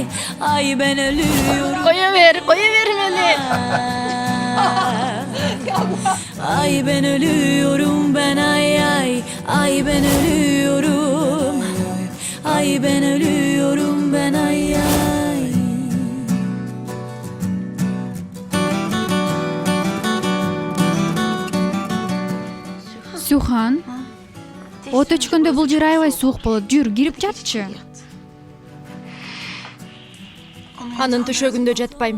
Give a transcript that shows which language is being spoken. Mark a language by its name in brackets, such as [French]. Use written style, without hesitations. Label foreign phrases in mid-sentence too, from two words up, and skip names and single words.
[Turkish] Ay ben ölüyorum. Koyuver beni. Ay ben ölüyorum ben, ay ay. Ay ben ölüyorum. Ay ben ölüyorum ben, ay ay. [Kyrgyz] Сюхан, от өчкөндө бул жер аябай суук болот. Жүр, кирип жатчы. Анын төшөгүндө жатпайм.